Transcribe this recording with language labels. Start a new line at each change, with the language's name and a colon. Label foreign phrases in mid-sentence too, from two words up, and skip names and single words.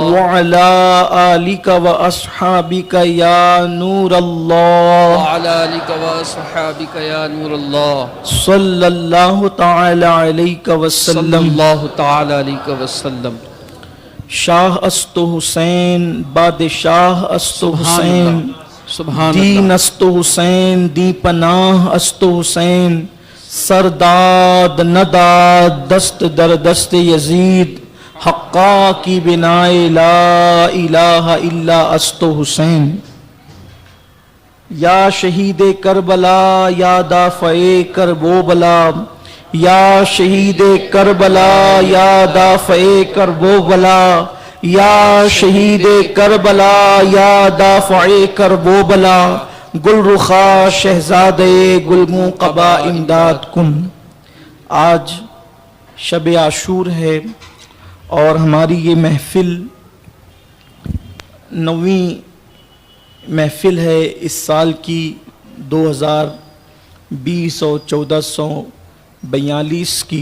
Arabic: وعلی آلک واصحابک یا نور اللہ، وعلی آلک واصحابک یا نور اللہ، صلی اللہ تعالی علیہ صلی وسلم۔ اللہ تعالی علیہ وسلم۔
Persian: شاہ است حسین بادشاہ است حسین، سبحان دین اللہ، است حسین دی پناہ است حسین، سرداد نداد دست در دست یزید حقا کی بنائے
Arabic: لا الہ الا
Persian: است حسین۔ یا شہید کربلا یا دافع کرب و بلا، یا شہید کربلا یا دافع کرب و بلا، یا شہید کربلا یا دافع کرب و بلا، گل رخا شہزاد گلگوں قبا امداد کن۔
Urdu: آج شب عاشور ہے اور ہماری یہ محفل 9ویں محفل ہے اس سال کی 2020 اور 1442 کی۔